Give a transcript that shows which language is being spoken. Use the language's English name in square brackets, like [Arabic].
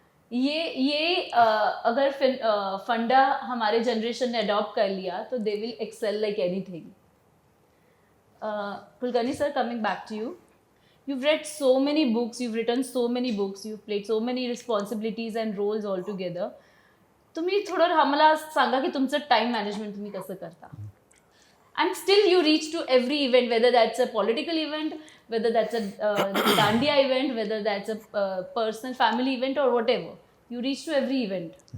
[Hindi] ये अगर फंडा हमारे जनरेशन ने अडॉप्ट कर लिया तो [English] They will excel like anything. Kulkarni sir, coming back to you, you've read so many books, you've written so many books, you've played so many responsibilities and roles all together. [Marathi] तुम्ही थोडं आम्हाला सांगा की तुमचं time management तुम्ही कसं करता? [English] And still you reach to every event, whether that's a political event, whether that's a dandiya event, whether that's a personal family event or whatever. You reach to every event.